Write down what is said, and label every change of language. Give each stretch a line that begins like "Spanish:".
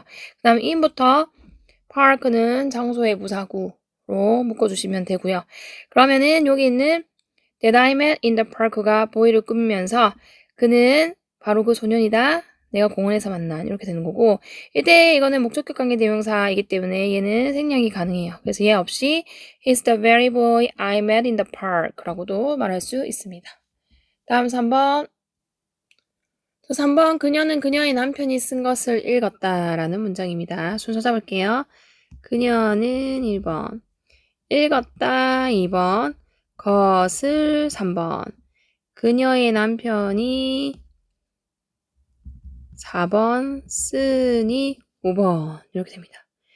Korean: 그 다음에 in부터 park는 장소의 부사구로 묶어주시면 되고요. 그러면은 여기 있는
English: that I met in the park
Korean: 가 boy를 꾸미면서 그는 바로 그 소년이다. 내가 공원에서 만난 이렇게 되는 거고 이때 이거는 목적격 관계대명사이기 때문에 얘는 생략이 가능해요. 그래서 얘 없이
English: He's the very boy I met in the park
Korean: 라고도 말할 수 있습니다. 다음 3번 3번 그녀는 그녀의 남편이 쓴 것을 읽었다 라는 문장입니다. 순서 잡을게요. 그녀는 1번 읽었다 2번 것을 3번 그녀의 남편이 4번 쓰니 5번 이렇게 됩니다.